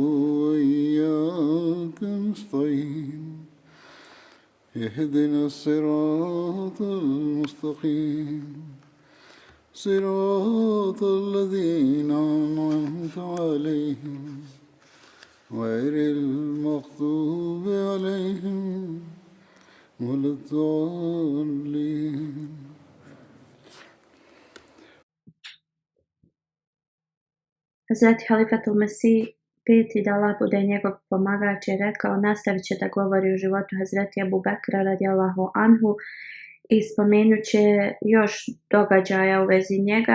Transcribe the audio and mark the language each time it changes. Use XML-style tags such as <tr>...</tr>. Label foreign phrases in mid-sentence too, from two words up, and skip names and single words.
<ar>وإياك نستعين اهدنا الصراط المستقيم صراط الذين أنعمت عليهم غير المغضوب عليهم ولا الضالين.</ar> <bs>Hazreti Halifatul Mesih peti, da Allah bude njegov pomagač, je rekao, nastavit će da govori o životu Hazreti Ebu Bekra</bs> <ar>رضي الله عنه</ar> <bs>i spomenut će još događaja u vezi njega.</bs>